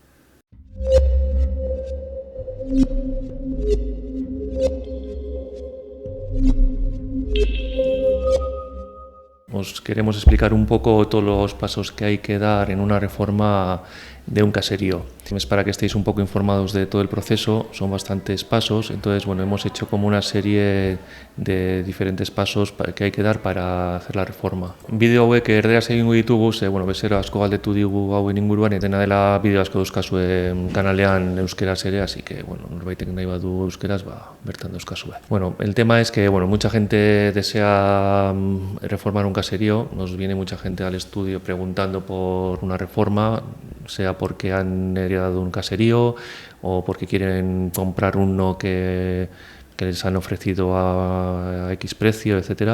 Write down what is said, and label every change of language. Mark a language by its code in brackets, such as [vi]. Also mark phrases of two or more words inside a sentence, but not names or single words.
[es] Os queremos explicar un poco todos los pasos que hay que dar en una reforma de un caserío. Es para que estéis un poco informados de todo el proceso, son bastantes pasos, entonces bueno, hemos hecho como una serie de diferentes pasos que hay que dar para hacer la reforma. [eu] Bideo hauek erderaz egingo ditugu, bueno, bezero asko galdetu digu hauen inguruan, eta dena dela bideo asko dauzkazue kanalean euskeraz ere, [es] así que bueno, [eu] norbaitek nahi badu euskeraz, bertan dauzkazue. [es] Bueno, el tema es que bueno, mucha gente desea reformar un caserío, nos viene mucha gente al estudio preguntando por una reforma, sea porque han heredado un caserío o porque quieren comprar uno que les han ofrecido a X precio, etcétera.